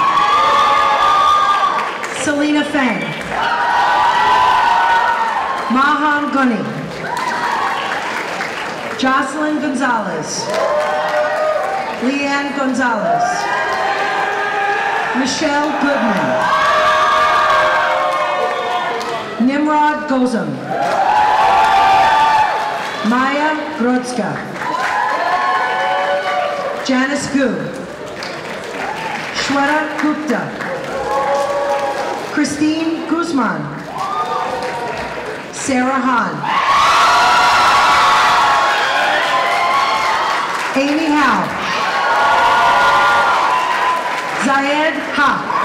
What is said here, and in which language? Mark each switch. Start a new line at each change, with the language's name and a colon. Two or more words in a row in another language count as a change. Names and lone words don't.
English: Selena Fang. Mahan Gunny. Jocelyn Gonzalez. Leanne Gonzalez. Michelle Goodman. Nimrod Gozum. Maya Grodska. Janice Gu. Shweta Gupta. Christine Guzman. Sarah Hahn. Amy Howe. Zayed Haq.